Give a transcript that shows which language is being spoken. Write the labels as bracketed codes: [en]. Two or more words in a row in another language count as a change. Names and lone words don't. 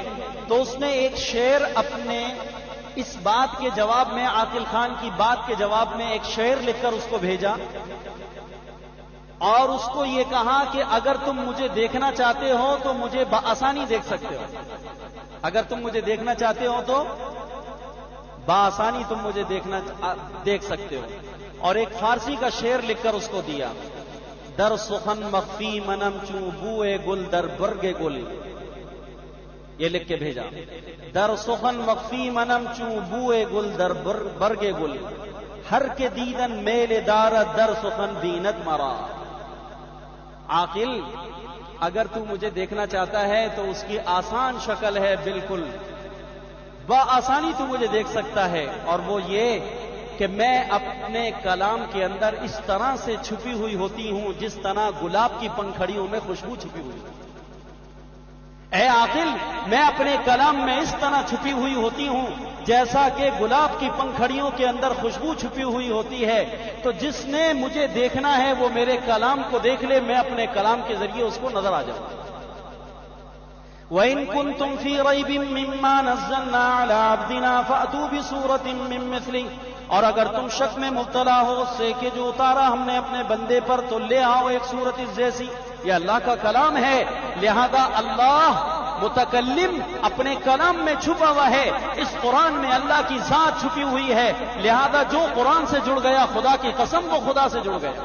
[ur] تو اس نے ایک شعر اپنے اس بات کے جواب میں، عاقل خان کی بات کے جواب میں ایک شعر لکھ کر اس کو بھیجا، اور اس کو یہ کہا کہ اگر تم مجھے دیکھنا چاہتے ہو تو مجھے بآسانی دیکھ سکتے ہو، اگر تم مجھے دیکھنا چاہتے ہو تو بآسانی تم مجھے دیکھ سکتے ہو۔ اور ایک فارسی کا شعر لکھ کر اس کو دیا، [fa] در سخن مخفی منم چوں بوئے گل در برگ گل، [ur] یہ لکھ کے بھیجا، [fa] در سخن مخفی منم چوں بوئے گل در برگ گل، ہر کے دیدن میل دارت در سخن بینت مرا۔ [ur] عاقل اگر تو مجھے دیکھنا چاہتا ہے تو اس کی آسان شکل ہے، بالکل بآسانی تو مجھے دیکھ سکتا ہے، اور وہ یہ کہ میں اپنے کلام کے اندر اس طرح سے چھپی ہوئی ہوتی ہوں جس طرح گلاب کی پنکھڑیوں میں خوشبو چھپی ہوئی ہوتی ہے۔ اے عاقل، میں اپنے کلام میں اس طرح چھپی ہوئی ہوتی ہوں جیسا کہ گلاب کی پنکھڑیوں کے اندر خوشبو چھپی ہوئی ہوتی ہے۔ تو جس نے مجھے دیکھنا ہے وہ میرے کلام کو دیکھ لے، میں اپنے کلام کے ذریعے اس کو نظر آ جاؤں۔ [ar] وَإِن كُنتُمْ فِي رَيْبٍ مِّمَّا نَزَّلْنَا عَلَىٰ عَبْدِنَا فَأْتُوا بِسُورَةٍ مِّن مِّثْلِهِ، [ur] اور اگر تم شک میں مبتلا ہو اس سے کہ جو اتارا ہم نے اپنے بندے پر، تو لے آؤ ایک صورت اس جیسی۔ یہ اللہ کا کلام ہے، لہذا اللہ متکلم اپنے کلام میں چھپا ہوا ہے۔ اس قرآن میں اللہ کی ذات چھپی ہوئی ہے، لہذا جو قرآن سے جڑ گیا خدا کی قسم وہ خدا سے جڑ گیا۔